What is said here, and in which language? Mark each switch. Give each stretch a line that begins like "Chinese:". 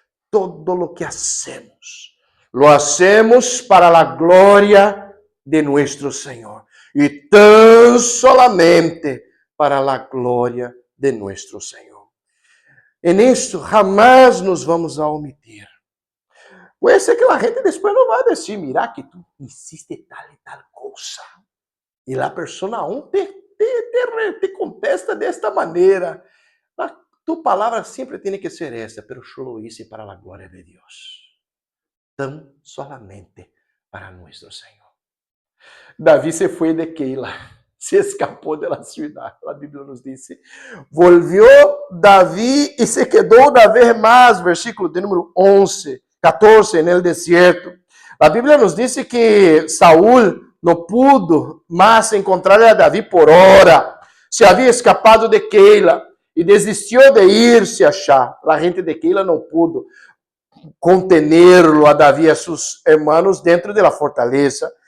Spanish: Todo lo que hacemos, lo hacemos para a glória de nuestro Senhor.
Portuguese: E tão solamente para a glória de nuestro Senhor.
Spanish: En esto jamás nos vamos a omitir.
Portuguese: Puede ser que a gente depois não vai dizer, mira que tu hiciste tal e tal coisa. E a pessoa aún te contesta desta maneira. Tu palavra sempre tem que ser essa, pero eu lo hice para a glória de Deus. Tão solamente para nuestro Senhor. Davi se foi de Keila, se escapou da cidade. A Bíblia nos diz: volvió Davi e se quedou una vez mais, versículo de número 14, no desierto. A Bíblia nos diz que Saúl não pudo mais encontrar a Davi por hora. Se havia escapado de Keila e desistiu de ir-se achar. A gente de Keila não pudo contenerlo a Davi e a seus hermanos dentro da fortaleza.